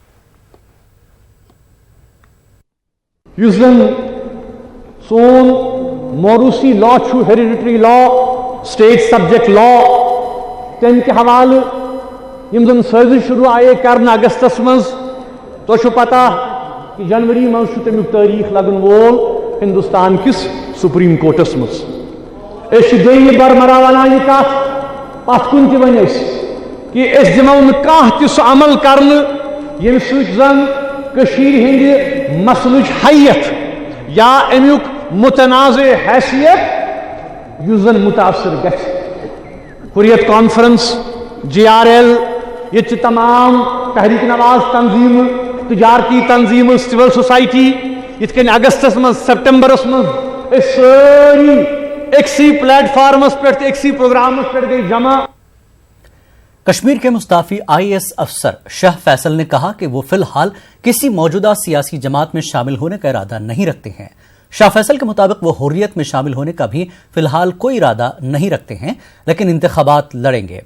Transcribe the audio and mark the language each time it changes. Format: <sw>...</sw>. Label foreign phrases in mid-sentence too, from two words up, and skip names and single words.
<ks>सोन मोरूसी लॉ</ks> <en>hereditary law, state subject law,</en> <ks>तम के हवाले यम साजिश शुरू आए कर अगस्तस मज, तो पता कि जनवरी मज तमिक तारीख लगन वोल हिंदुस्तान किस सुप्रीम कोर्टस मज। दे बरमरा वन यह कत पत कुन वन कि दिमो न अमल कर यम सन हिंद मसलुच हैयत या अमुक मुतनाज़ हैसियत युजन मुतासर गछ। हुर्रियत कॉन्फ्रेंस, JRL, ये तमाम तहरीक नवाज तंजीम, तजारती तंजीम,</ks> <en>civil society,</en> <ks>इतकन अगस्तस मज, सितंबरस मज ساری اکسی پلیٹ فارمس پہ اکسی پروگرامس پہ گئی جمع.</ks> <ur>کشمیر کے مستعفی IAS افسر شاہ فیصل نے کہا کہ وہ فی الحال کسی موجودہ سیاسی جماعت میں شامل ہونے کا ارادہ نہیں رکھتے ہیں. شاہ فیصل کے مطابق وہ حریت میں شامل ہونے کا بھی فی الحال کوئی ارادہ نہیں رکھتے ہیں، لیکن انتخابات لڑیں گے.</ur>